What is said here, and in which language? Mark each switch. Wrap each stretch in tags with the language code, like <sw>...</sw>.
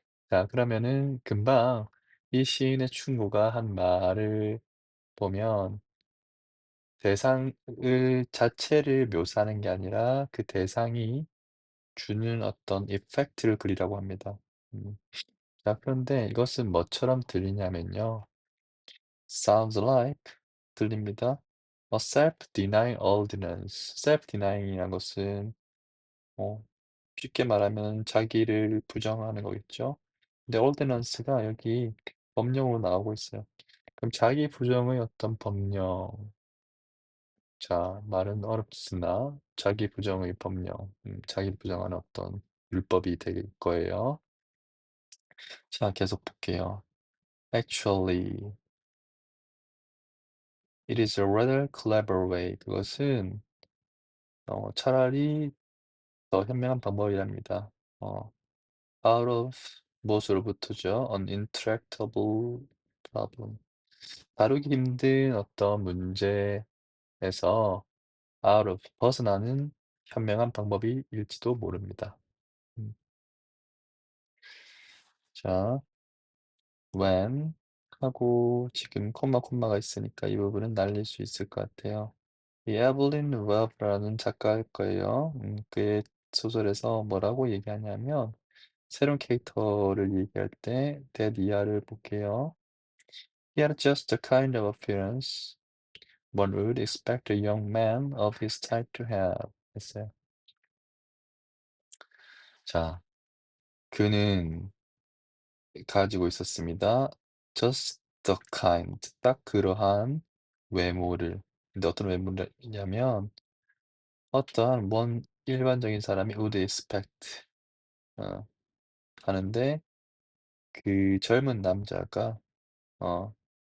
<ko>자 그러면은 금방 이 시인의 충고가 한 말을 보면 대상을 자체를 묘사하는 게 아니라 그 대상이 주는 어떤 이펙트를 그리라고 합니다. 음. 자 그런데 이것은 뭐처럼 들리냐면요.</ko> <en>sounds like</en> <ko>들립니다.</ko> <en>a self-denying ordinance.</en> <ko>self-denying이란 것은 뭐 쉽게 말하면 자기를 부정하는 거겠죠. 근데 ordinance가 여기 법령으로 나오고 있어요. 그럼 자기 부정의 어떤 법령 자 말은 어렵으나 자기 부정의 법령 자기 부정하는 어떤 율법이 될 거예요. 자 계속 볼게요.</ko> <en>Actually, it is a rather clever way.</en> <ko>그것은 차라리 더 현명한 방법이랍니다. 어,</ko> <en>out of</en> <ko>무엇으로부터죠?</ko> <en>An intractable problem.</en> <ko>다루기 힘든 어떤 문제에서</ko> <en>out of</en> <ko>벗어나는 현명한 방법일지도 모릅니다. 음, 자, when 하고 지금 콤마가 있으니까 이 부분은 날릴 수 있을 것 같아요. 이 에블린 웰브라는 작가일 거예요. 그의 소설에서 뭐라고 얘기하냐면 새로운 캐릭터를 얘기할 때 that 이하를 볼게요.</ko> <en>He had just the kind of appearance one would expect a young man of his type to have.</en> <ko>했어요. 자, 그는 가지고 있었습니다.</ko> <en>Just the kind.</en> <ko>딱 그러한 외모를. 근데 어떤 외모냐면 어떠한 one 일반적인 사람이</ko> <en>would expect</en> <ko>어 하는데 그 젊은 남자가 어</ko>